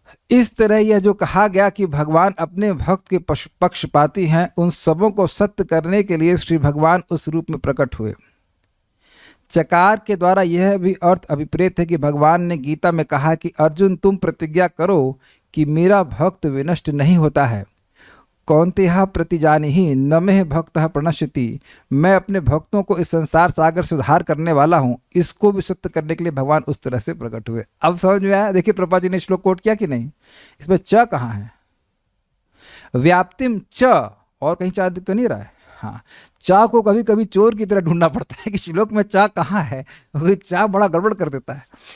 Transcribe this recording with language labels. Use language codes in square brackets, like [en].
[hi] इस तरह यह जो कहा गया कि भगवान अपने भक्त के पक्षपाती हैं, उन सबों को सत्य करने के लिए श्री भगवान उस रूप में प्रकट हुए। चकार के द्वारा यह भी अर्थ अभिप्रेत है कि भगवान ने गीता में कहा कि अर्जुन तुम प्रतिज्ञा करो कि मेरा भक्त विनष्ट नहीं होता है। [sa] कौन्तेह प्रतिजानीहि न मे भक्तः प्रणश्यति। [hi] मैं अपने भक्तों को इस संसार सागर से उद्धार करने वाला हूँ। इसको भी सत्य करने के लिए भगवान उस तरह से प्रकट हुए। अब समझ में आया? देखिए प्रभुपाद जी ने श्लोक कोट किया कि नहीं? इसमें च कहाँ है? व्याप्तिम च, और कहीं चा दिख तो नहीं रहा है। हाँ, चा को कभी कभी चोर की तरह ढूंढना पड़ता है कि श्लोक में चा कहाँ है, वो चा बड़ा गड़बड़ कर देता है।